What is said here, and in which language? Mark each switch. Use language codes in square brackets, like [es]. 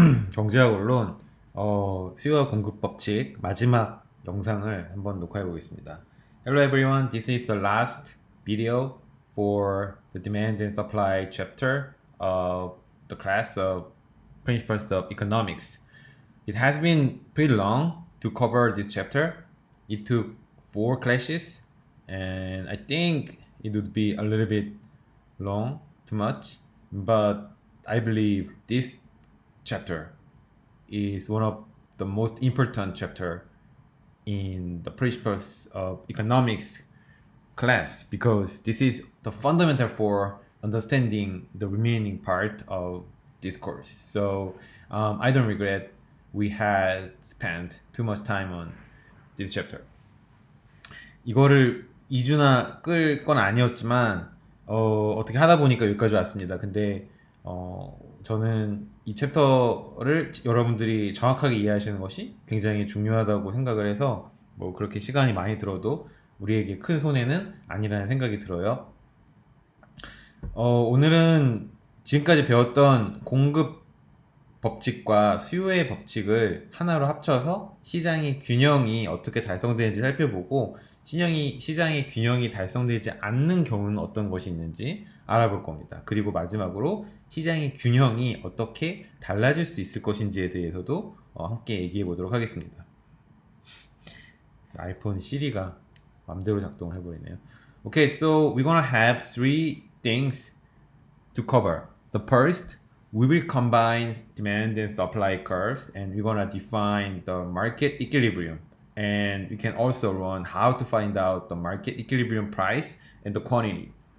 [ko] 경제학 원론 수요 공급 법칙 마지막 영상을 한번 녹화해 보겠습니다. [en] Hello everyone, this is the last video for the demand and supply chapter of the class of Principles of Economics. It has been pretty long to cover this chapter. It took 4 classes, and I think it would be a little bit long, too much, but I believe this chapter is one of the most important chapter in the principles of economics class because this is the fundamental for understanding the remaining part of this course. So I don't regret we had spent too much time on this chapter. [ko] 이거를 2주나 끌 건 아니었지만 어떻게 하다 보니까 여기까지 왔습니다. 근데 저는 이 챕터를 여러분들이 정확하게 이해하시는 것이 굉장히 중요하다고 생각을 해서 뭐 그렇게 시간이 많이 들어도 우리에게 큰 손해는 아니라는 생각이 들어요. 오늘은 지금까지 배웠던 공급 법칙과 수요의 법칙을 하나로 합쳐서 시장의 균형이 어떻게 달성되는지 살펴보고 시장의 균형이 달성되지 않는 경우는 어떤 것이 있는지 알아볼 겁니다. 그리고 마지막으로 시장의 균형이 어떻게 달라질 수 있을 것인지에 대해서도 함께 얘기해 보도록 하겠습니다. 아이폰 시리가 맘대로 작동을 해버리네요. [en] Okay, so we're gonna have three things to cover. The first, we will combine demand and supply curves, and we're gonna define the market equilibrium. And we can also run how to find out the market equilibrium price and the quantity.